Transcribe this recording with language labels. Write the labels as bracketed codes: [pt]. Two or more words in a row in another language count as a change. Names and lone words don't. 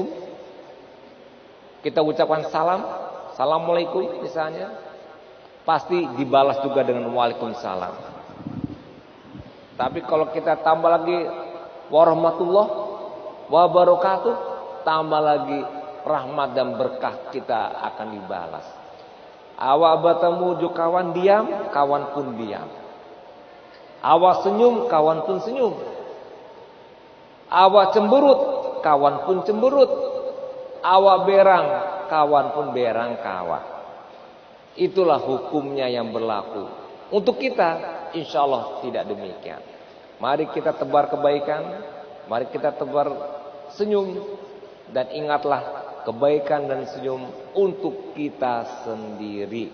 [id] Kita ucapkan salam, assalamualaikum misalnya, pasti dibalas juga dengan waalaikumsalam. Tapi kalau kita tambah lagi [ar] warahmatullah wabarakatuh, [id] tambah lagi rahmat dan berkah kita akan dibalas. [min] Awak bertemu ju kawan diam, kawan pun diam. Awak senyum, kawan pun senyum. Awak cemberut, kawan pun cemberut. Awak berang, kawan pun berang kawan. [id] Itulah hukumnya yang berlaku. Untuk kita, [ar] insya Allah [id] tidak demikian. Mari kita tebar kebaikan, mari kita tebar senyum, dan ingatlah kebaikan dan senyum untuk kita sendiri.